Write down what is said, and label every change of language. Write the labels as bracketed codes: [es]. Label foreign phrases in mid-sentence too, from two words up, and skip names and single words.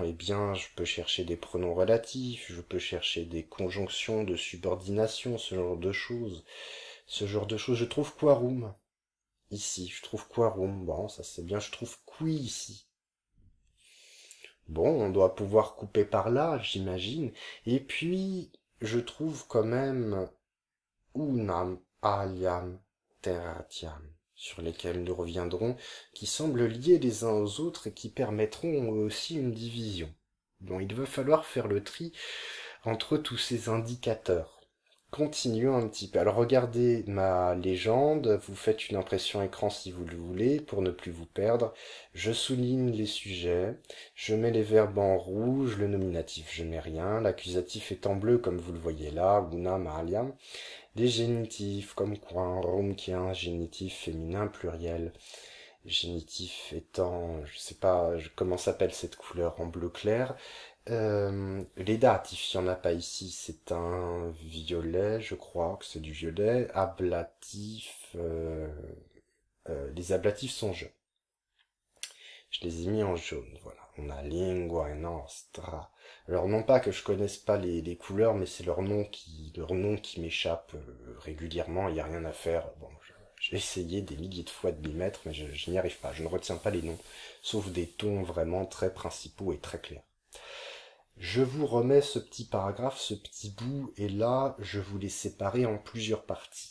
[fr] Eh bien, je peux chercher des pronoms relatifs, je peux chercher des conjonctions de subordination, ce genre de choses. Ce genre de choses. Je trouve quorum ici, je trouve quorum. Bon, ça c'est bien, je trouve qui ici. Bon, on doit pouvoir couper par là, j'imagine. Et puis, je trouve quand même [la] unam, aliam, terratiam, [fr] sur lesquels nous reviendrons, qui semblent liés les uns aux autres et qui permettront aussi une division. Bon, il va falloir faire le tri entre tous ces indicateurs. Continuons un petit peu. Alors regardez ma légende, vous faites une impression écran si vous le voulez, pour ne plus vous perdre. Je souligne les sujets, je mets les verbes en rouge, le nominatif je mets rien, l'accusatif est en bleu comme vous le voyez là, [la] unam, aliam. [fr] Les génitifs comme quorum qui est un génitif féminin pluriel. Génitif étant, je sais pas comment s'appelle cette couleur en bleu clair. Les datifs, il n'y en a pas ici, c'est un violet, je crois que c'est du violet. Ablatif, les ablatifs sont jaunes. Je les ai mis en jaune, voilà. On a [la] lingua nostra. [fr] Alors non pas que je connaisse pas les couleurs, mais c'est leur nom qui m'échappe régulièrement, il n'y a rien à faire. Bon, j'ai essayé des milliers de fois de m'y mettre, mais je n'y arrive pas. Je ne retiens pas les noms, sauf des tons vraiment très principaux et très clairs. Je vous remets ce petit paragraphe, ce petit bout, et là, je vous l'ai séparé en plusieurs parties.